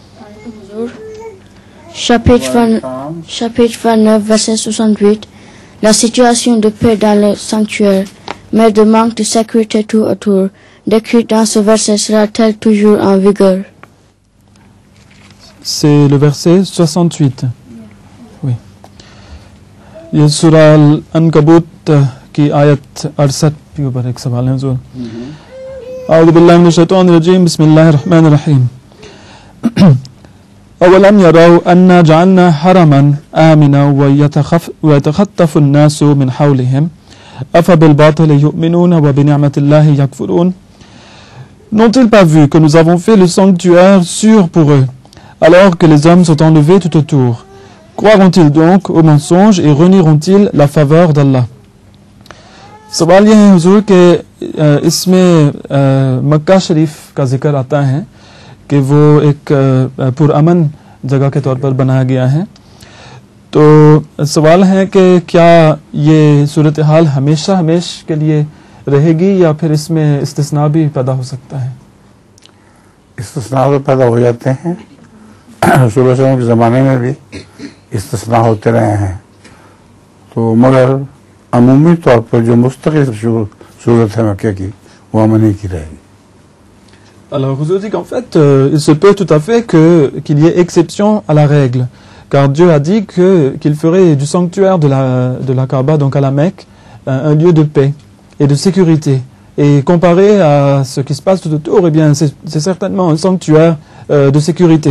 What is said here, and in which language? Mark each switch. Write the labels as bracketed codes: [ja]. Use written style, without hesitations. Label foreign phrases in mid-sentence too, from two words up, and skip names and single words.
[fr] Chapitre 29, verset 68. La situation de paix dans le sanctuaire, mais de manque de sécurité tout autour, décrite dans ce verset, sera-t-elle toujours en vigueur? C'est le verset 68. Oui. [ur] یہ سورہ العنکبوت کی آیت 68 کے اوپر ایک سوال ہے حضور. [ar] أعوذ بالله من الشيطان الرجيم، بسم الله الرحمن الرحيم. أولم يروا أنا جعلنا حرما آمنا ويتخطف الناس من حولهم أفبالباطل يؤمنون وبنعمة الله يكفرون. [fr] N'ont-ils pas vu que nous avons fait le sanctuaire sûr pour eux, alors que les hommes sont enlevés tout autour? Croiront-ils donc au mensonge et renieront-ils la faveur d'Allah? [ur] سوال یہ ہے حضور کہ اس میں مکہ شریف کا ذکر آتا ہے کہ وہ ایک پرامن جگہ کے طور پر بنایا گیا ہے. تو سوال ہے کہ کیا یہ صورت حال ہمیشہ کے لیے رہے گی یا پھر اس میں استثنا بھی پیدا ہو سکتا ہے? استثنا تو پیدا ہو جاتے ہیں، رسول کے زمانے میں بھی استثنا ہوتے رہے ہیں، تو مگر عمومی طور پر جو مستقل صورت ہے مکے کی وہ امن ہی کی رہے گی. [fr] Alors, vous dites qu'en fait, il se peut tout à fait qu'il y ait exception à la règle, car Dieu a dit qu'il ferait du sanctuaire de la Kaaba, donc à la Mecque, un lieu de paix et de sécurité. Et comparé à ce qui se passe tout autour, eh bien, c'est certainement un sanctuaire de sécurité.